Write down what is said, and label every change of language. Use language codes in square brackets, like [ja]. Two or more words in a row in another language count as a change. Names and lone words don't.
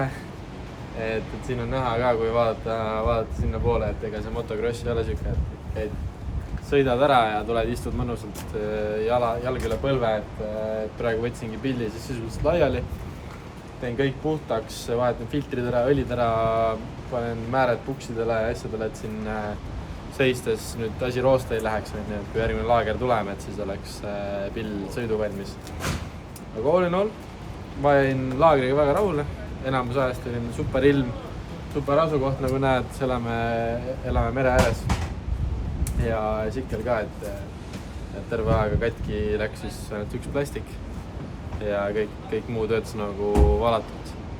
[et] Et siin on näha ka, kui vaadata sinna poole, et ega see motocross ei ole siuke, et käid, sõidad ära ja tuled, istud mõnusalt jalg üle põlve, et praegu võtsingi pilli siis sisuliselt laiali. Teen kõik puhtaks, vahetan filtrid ära, õlid ära, panen määred puksidele ja asjadele, et siin seistes nüüd asi roosta ei läheks, et kui järgmine laager tuleme, et siis oleks pill sõiduvalmis. [en] Aga all in all, [et] ma jäin laagriga väga rahule, enamus ajast olin super ilm, super asukoht, nagu näed, elame mere ääres. Ja sikkel ka, et terve aega katki läks siis ainult üks plastik. Ja kõik muu töötas nagu valatud.